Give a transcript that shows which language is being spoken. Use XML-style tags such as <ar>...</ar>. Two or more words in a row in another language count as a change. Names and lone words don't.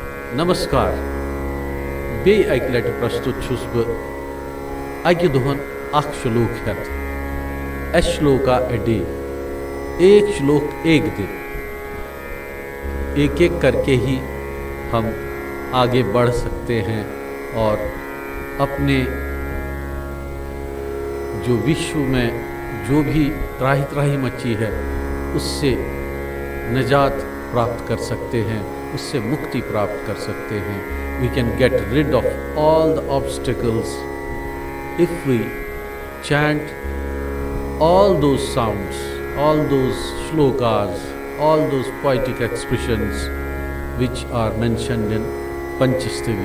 <ks>नमस्कार बे अक लट प्रस्तुत छुस बह अकि दोहन अख श्लोक हेत</ks> <en>a shloka a day,</en> <hi>एक श्लोक एक दिन। एक एक करके ही हम आगे बढ़ सकते हैं और अपने जो विश्व में जो भी त्राही त्राही मची है उससे निजात प्राप्त कर सकते हैं, उससे मुक्ति प्राप्त कर सकते हैं।</hi> <en>we can get rid of all the obstacles if we chant all those sounds, all those shlokas, all those poetic expressions which are mentioned in Panchastavi.</en>